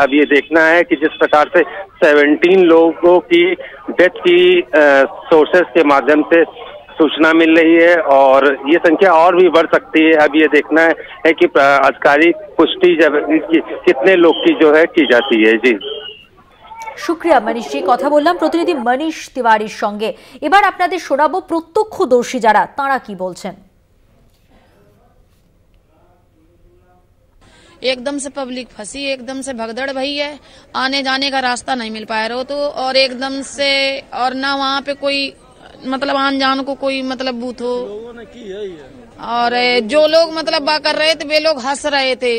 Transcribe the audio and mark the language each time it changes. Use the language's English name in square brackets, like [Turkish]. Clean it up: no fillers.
[Hindi] अब ये देखना है कि जिस प्रकार से 17 लोगों की डेथ की सोर्सेस के माध्यम से सूचना मिल रही है और ये संख्या और भी बढ़ सकती है। अब ये देखना है कि आधिकारिक पुष्टि जब कितने लोग की जो है की जाती है। जी [Bangla] শুক্রিয়া মনীষ জি, কথা বললাম প্রতিনিধি মনীষ তিওয়ারির সঙ্গে। এবার আপনাদের শোনাবো প্রত্যক্ষদর্শী যারা, তারা কি বলছেন। [Hindi] एकदम से पब्लिक फंसी, एकदम से भगदड़ भई है, आने जाने का रास्ता नहीं मिल पाया रहो तो, और एकदम से और ना वहाँ पे कोई मतलब आन जान को कोई मतलब बूथ हो, और जो लोग मतलब बा कर रहे थे वे लोग हंस रहे थे।